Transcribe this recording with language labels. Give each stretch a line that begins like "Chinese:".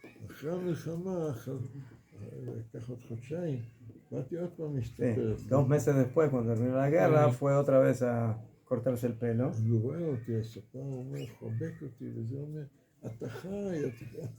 Hebrew: אחרי המלחמה, לקח עוד חודשיים, באתי עוד פעם להסתפר.
Spanish: Sí, 2 meses después, cuando terminó la guerra, fue otra vez a cortarse el pelo.
Hebrew: אז הוא רואה אותי, הספר אומר, חובק אותי, וזה אומר, אתה חי, אתה...